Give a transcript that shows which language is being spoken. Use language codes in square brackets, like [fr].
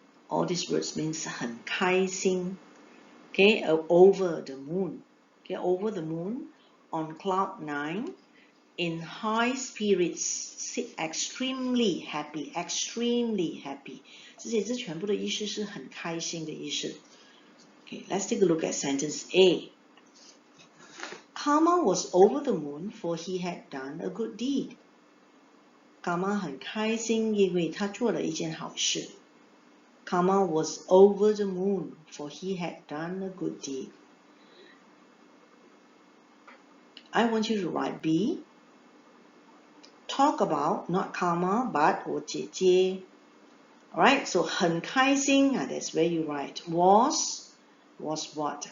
[en] All these words means [zh] 很开心. [en] Okay, over the moon. Okay, over the moon, on cloud 9, in high spirits, extremely happy, extremely happy. [zh] 这些字全部的意思是很开心的意思. [en] Okay, let's take a look at sentence A. Karma was over the moon for he had done a good deed. [zh] Karma 很开心，因为他做了一件好事。 [en] Karma was over the moon for he had done a good deed. I want you to write B. Talk about, not karma, but [zh] 我姐姐. [en] Alright, so [zh] 很开心, [en] that's where you write. Was what?